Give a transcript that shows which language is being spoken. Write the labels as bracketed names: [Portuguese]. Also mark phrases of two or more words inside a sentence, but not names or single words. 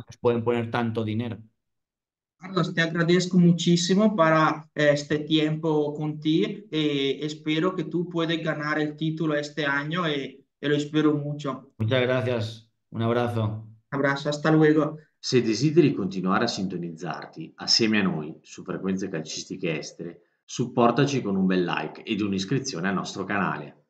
[Spanish] años pueden poner tanto dinero. Carlos, te agradezco muchísimo para este tiempo contigo y espero que tú puedas ganar el título este año y lo espero mucho. Muchas gracias. Un abrazo. Abrazo, hasta luego. [Italian] Se desideri continuare a sintonizzarti assieme a noi su Frequenze Calcistiche Estere, supportaci con un bel like ed un'iscrizione al nostro canale.